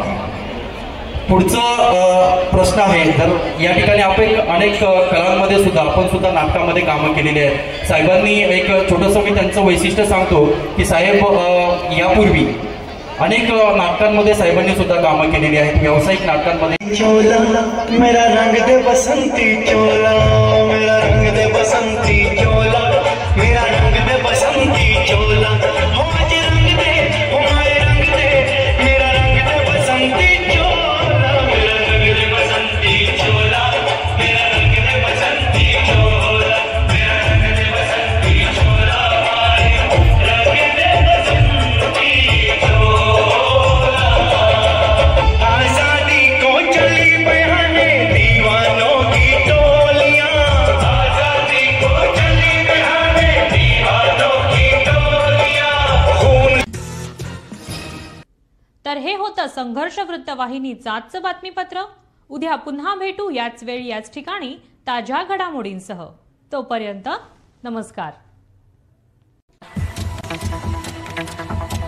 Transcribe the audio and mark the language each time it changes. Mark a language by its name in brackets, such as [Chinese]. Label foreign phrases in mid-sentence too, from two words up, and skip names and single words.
[Marathi] पुढचा प्रश्न आहे, तर या ठिकाणी आपण अनेक कलांमध्ये सुद्धा आपण सुद्धा नाटकामध्ये कामं केलेली आहेत. साहेबांनी एक छोटंसं मी त्यांचं वैशिष्ट्य सांगतो की साहेब यापूर्वी अनेक नाटकांमध्ये साहेबांनी सुद्धा कामं केलेली आहेत. व्यावसायिक नाटकांमध्ये [Hindi] चोला मेरा रंग दे बसंती चोला, मेरा रंग दे बसंती चोला, मेरा रंग दे बसंती चोला, हो मुझे रंग दे, हो माय रंग दे, मेरा रंग दे बसंती चोला, मेरा रंग दे बसंती चोला, मेरा रंग दे बसंती चोला, मेरा रंग दे बसंती चोला, रंग दे बसंती चोला. आजादी को चली बयाने दीवानों की टोलियां, आजादी को चली बयाने दीवानों की टोलियां. [Marathi] तर हे होतं संघर्ष वृत्तवाहिनीचं आजचं बातमीपत्र. उद्या पुन्हा भेटू याच वेळी याच ठिकाणी ताज्या घडामोडींसह. तोपर्यंत नमस्कार.